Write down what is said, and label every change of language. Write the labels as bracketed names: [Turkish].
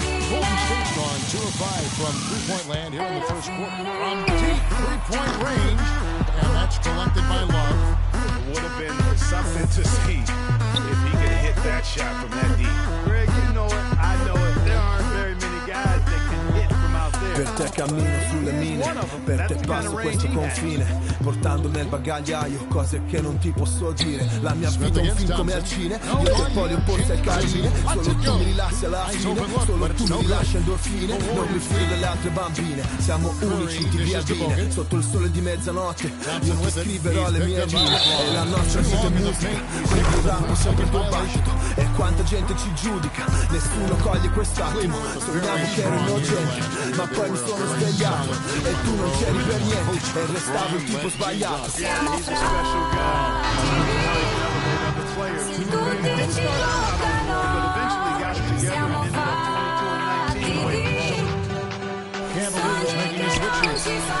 [English] Golden State's gone 2 of 5 from three-point land here in the first quarter. From deep three-point range, and that's collected by Love. It would have been something to see if he could hit that shot from that deep. Greg, you know it, I know it. There aren't very many guys that can hit from out there. [Italian] Per te cammino sulle mine, per te passo questo confine, portando nel bagagliaio cose che non ti posso dire. La mia vita è un film come al cine, io che poi le opposte al carine. Solo tu mi rilassi alla fine, solo tu mi rilasci endorfine. Non mi fido delle altre bambine, siamo unici, ti viavine. Sotto il sole di mezzanotte, io ti scriverò le mie rime. E la nostra vita è musica, quindi il rap è sempre il tuo battito. E quanta gente ci giudica, nessuno coglie quest'attimo. Sognavo che ero innocente, ma poi mi sono svegliato e tu non c'eri per niente e restavo il tipo sbagliato. [English] Yeah, he's a special guy. How he can elevate other players. He didn't start out but eventually got it together and ended up 22 and 19 winning. Cavaliers making a switch here.